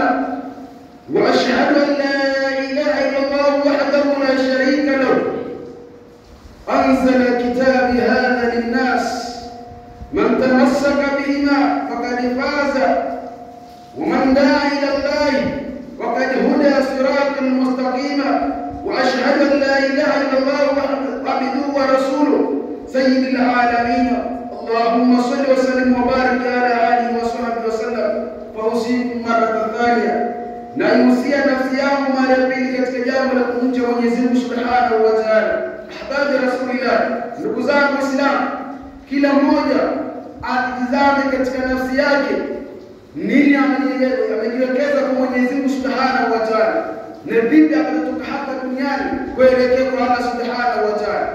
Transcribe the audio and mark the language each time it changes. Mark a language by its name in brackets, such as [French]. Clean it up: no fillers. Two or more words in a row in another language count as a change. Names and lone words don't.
[Arabic] وأشهد أن لا إله إلا الله وحده لا شريك له أنزل كتاب هذا للناس من تمسك بهما فقد فاز ومن دعا إلى الله وقد هدى صراطا مستقيما. وأشهد أن لا إله إلا الله عبده ورسوله سيد العالمين. اللهم صل وسلم وبارك على آله وصحبه وسلم. فأوصيكم مرة ثانية [Swahili] na yusia nafsi yangu mara pili katika jambo la kumcha Mwenyezi Mungu [Arabic] سبحانه وتعالى. أحبابي رسول الله, [Swahili] ndugu zangu Waislamu, kila mmoja atizame katika nafsi yake nini amejiwekeza kwa Mwenyezi Mungu [Arabic] سبحانه وتعالى, [Swahili] na vipi atatoka hapa duniani kuelekea kwa [Arabic] الله سبحانه وتعالى.